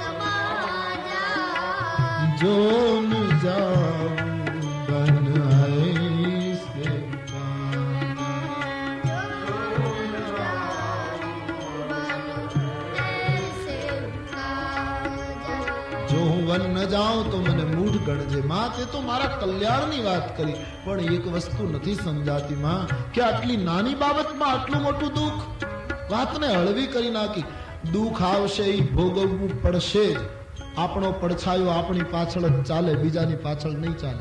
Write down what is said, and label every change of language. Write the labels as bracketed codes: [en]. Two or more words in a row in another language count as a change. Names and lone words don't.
[awa] समाजा, जो न जाऊं बन ऐसे काजा, जो [gu] હું વન ન જાઉં તો મને મૂઢ ગણજે. માં તે તો મારા કલ્યાણની વાત કરી, પણ એક વસ્તુ નથી સમજાતી માં કે આટલી નાની બાબતમાં આટલું મોટું દુઃખ. વાતને હળવી કરી નાખી. દુઃખ આવશે એ ભોગવવું પડશે જ. આપણો પડછાયો આપણી પાછળ જ ચાલે, બીજાની પાછળ નહીં ચાલે.